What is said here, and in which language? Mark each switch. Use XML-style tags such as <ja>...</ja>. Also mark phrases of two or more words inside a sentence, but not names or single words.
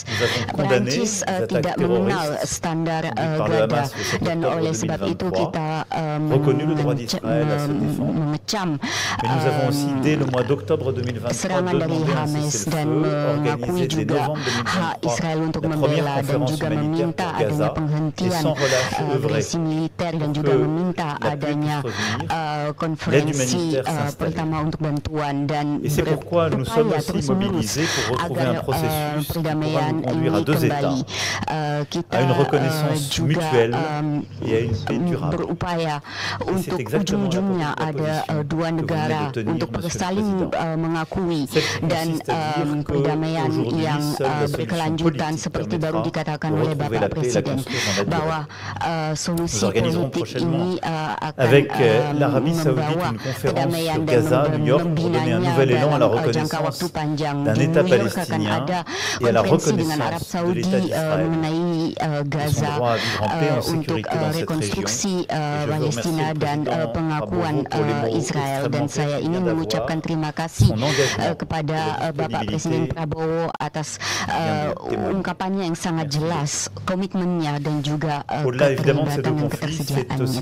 <id>Perancis tidak mengenal standar gada, dan oleh sebab itu kita mengecam serangan dari Hamas dan mengakui juga hak Israel untuk membela, dan juga meminta adanya penghentian agresi militer, dan juga meminta adanya konferensi pertama untuk bantuan, dan</id> <fr>Et c'est pourquoi nous sommes aussi mobilisés pour retrouver un processus qui pourra nous conduire à deux États, à une reconnaissance mutuelle et à une paix durable. Et c'est exactement la</fr> <id>ada dua negara untuk saling mengakui dan perdamaian yang berkelanjutan, seperti baru dikatakan oleh Bapak Presiden, bahwa solusi politik ini akan membawa kedamaian dan membinanya</id> <fr>à la reconnaissance d'un État palestinien et à la reconnaissance de l'État d'Israël. Ils ont droit à vivre en paix, en sécurité dans cette région.</fr> <id>Palestina dan pengakuan Israel, dan saya ingin mengucapkan terima kasih kepada Bapak Presiden Prabowo atas ungkapannya yang sangat jelas, komitmennya dan juga keterlibatan dan ketersediaannya.</id>